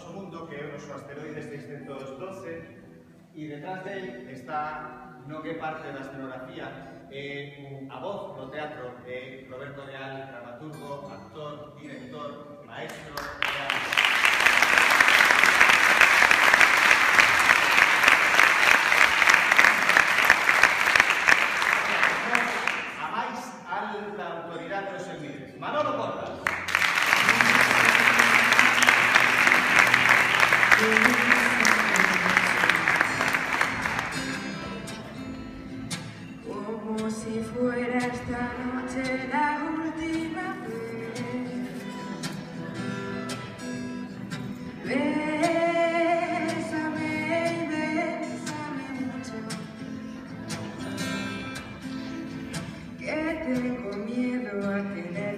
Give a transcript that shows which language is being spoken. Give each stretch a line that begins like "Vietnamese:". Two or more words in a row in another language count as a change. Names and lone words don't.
Galician: noso mundo, que é o noso asteroide 612, e detrás del está no que parte da escenografía a voz do teatro de Roberto Leal, dramaturgo, actor, director, maestro e Manolo Portas.
Spanish: Como si fuera esta noche la última vez. Bésame y bésame mucho, que tengo miedo a que